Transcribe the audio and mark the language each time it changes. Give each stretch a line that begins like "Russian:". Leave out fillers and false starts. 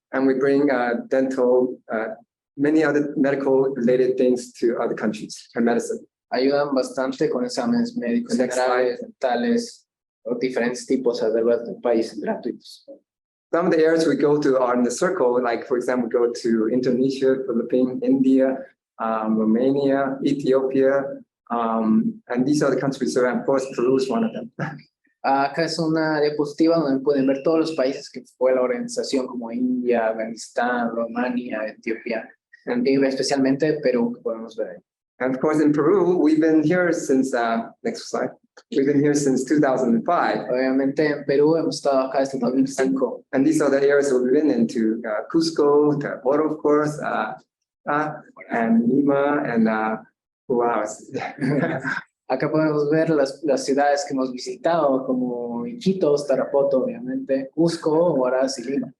English: And we bring dental, many other medical related things to other countries and medicine.
Spanish: Ayudan bastante con exámenes médicos generales, dentales, o diferentes tipos del país gratuitos.
English: Some of the areas we go to are in the circle, like for example, we go to Indonesia, Philippines, India, Romania, Ethiopia, and these are the countries, so of course Peru is one of them.
Spanish: Acá es una diapositiva donde pueden ver todos los países que fue la organización, como India, Afganistán, Romania, Etiopía, y especialmente Perú, que podemos ver ahí.
English: And of course, in Peru, we've been here since, next slide, we've been here since 2005.
Spanish: Obviamente en Perú hemos estado acá desde 2005.
English: And these are the areas we've been into, Cusco, Tabora, of course, and Lima, and who else?
Spanish: Acá podemos ver las ciudades que hemos visitado, como Iquitos, Tarapoto, obviamente, Cusco, Huaraz y Lima.